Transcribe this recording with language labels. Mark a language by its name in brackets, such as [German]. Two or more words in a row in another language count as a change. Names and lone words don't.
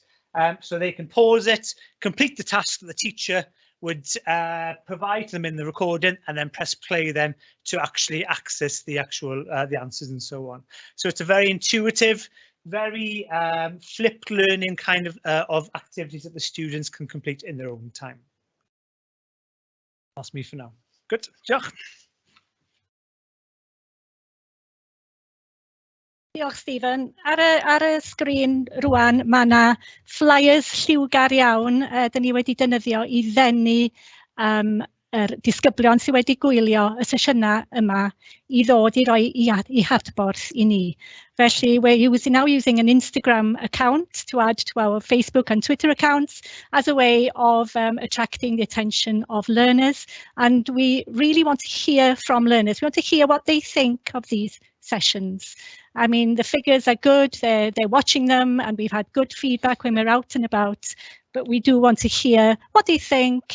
[English] So they can pause it, complete the task that the teacher would provide them in the recording, and then press play then to actually access the actual the answers and so on. So it's a very intuitive very flipped learning kind of activities that the students can complete in their own time. That's me for now. Good, [Welsh] diolch. Diolch, Stephen. Ar y sgrin rwan, mae yna flyers lliwgar iawn da ni wedi defnyddio I ddenu yr disgyblion sydd wedi gwylio y sesiynau yma I ddod I roi I hadborth I ni. Felly, [English] we're now using an Instagram account to add to our Facebook and Twitter accounts as a way of attracting the attention of learners. And we really want to hear from learners. We want to hear what they think of these sessions. I mean, the figures are good, they're watching them, and we've had good feedback when we're out and about, but we do want to hear what they think.